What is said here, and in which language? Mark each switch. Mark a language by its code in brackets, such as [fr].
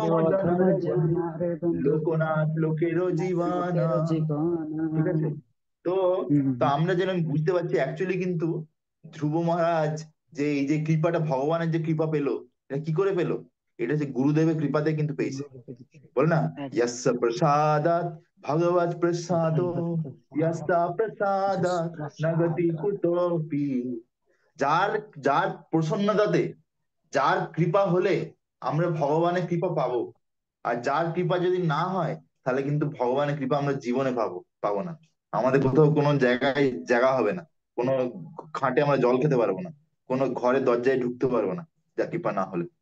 [bn] সিন্ধু অধম জনার বন্ধু, জনারে বন্ধু, লোকনাথ লোকেরও জীবানা। লোকের জীবন। ঠিক আছে? তো হুম তো আমরা যেন বুঝতে পারছি অ্যাকচুয়ালি কিন্তু ধ্রুব মহারাজ যে এই যে কৃপাটা, ভগবানের যে কৃপা পেলো, এটা কি করে পেলো? এটা যে গুরুদেবের কৃপাতে কিন্তু পেয়েছে। বলে না, একদম। [sa] यस्य प्रसादात् भगवत् प्रसादो, यस्य प्रसादात् न गति कुतोऽपि। [bn] যার যার প্রসন্নতাতে, যার কৃপা হলে আমরা ভগবানের কৃপা পাবো, আর যার কৃপা যদি না হয় তাহলে কিন্তু ভগবানের কৃপা আমরা জীবনে পাবো না। আমাদের কোথাও কোনো জায়গায় জায়গা হবে না, কোনো খাটে আমরা জল খেতে পারবো না, কোনো ঘরে দরজায় ঢুকতে পারবো না, যার কৃপা না হলে।